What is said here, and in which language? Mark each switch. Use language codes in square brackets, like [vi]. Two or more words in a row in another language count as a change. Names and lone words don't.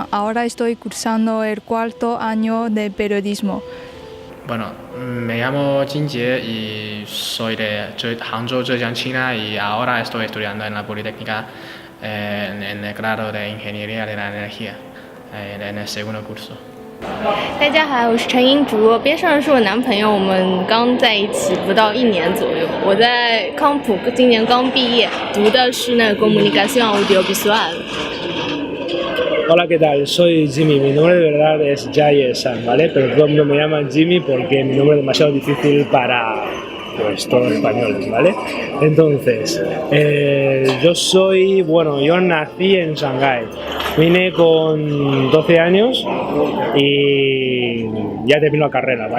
[es] Ahora estoy cursando el 4º año de periodismo. Bueno, me llamo Jin Jie y soy de Hangzhou, Zhejiang, China y ahora estoy estudiando en la Politécnica en el grado de Ingeniería de la Energía, en el segundo curso. [zh] 大家好，我是陈英竹，边上是我男朋友，我们刚在一起不到1年左右。我在康普今年刚毕业，读的是那个 [es] Comunicación Audiovisual。 Hola, ¿qué tal? Soy Jimmy, mi nombre de verdad es Jaye San, ¿vale? Pero todo el mundo me llama Jimmy porque mi nombre es demasiado difícil para pues todos los españoles, ¿vale? Entonces, yo nací en Shanghái, vine con 12 años y ya termino la carrera, ¿vale?